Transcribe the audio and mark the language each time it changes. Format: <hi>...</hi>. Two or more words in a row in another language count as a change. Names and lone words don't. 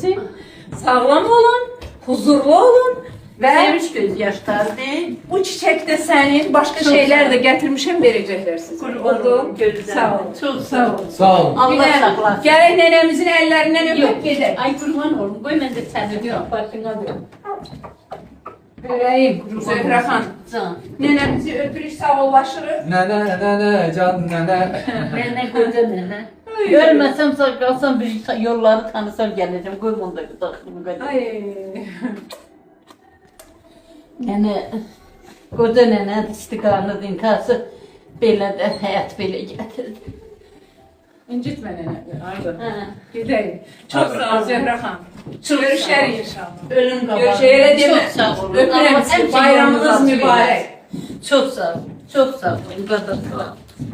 <az>uzun ömürlər versin. Sağlam olun, huzurlu olun. Və Sevinç göz yaşlardı. bu çiçək də sənin, başqa Çox şeylər sağ ol. də gətirmişəm, verəcəklər sizə. Oldu. Sağ ol. Çok sağ ol. Sağ olun.</az> <tr>Allah saklasın.</tr> <az>Gələk nənəmizin əllərindən öpüb</az> <tr>Yok.</tr> <az>gedək.</az> <tr>Ay kurban olun. Koy ben de seni diyorum. Farkına diyorum.</tr> <az>Verəyim, Zöhrə xan. Can. Nənəmizi öpürük, sağollaşırıq.</az> <tr>Nene, can nene. Nene koca nene. Görmesem sağ kalsam bir yolları tanısam geleceğim. Koy bunu da takımı koy. Ay. Nene. Koca nene istiqanlı dinkası.</tr> <az>Belə də həyat belə gətirdi. İncitmə nənəni. Ayda. Hə. Gedək. Çox sağ ol Zöhrə xan. Görüşərik inşallah. Ölüm qabağı. Görüşək, elə demə. Çox sağ olun. Öpürəm Allah sizi. həmişə Bayramınız yolunuz açıq mübarək. eləsin. Çok sağ olun. Çok sağ olun. Qadın.</az>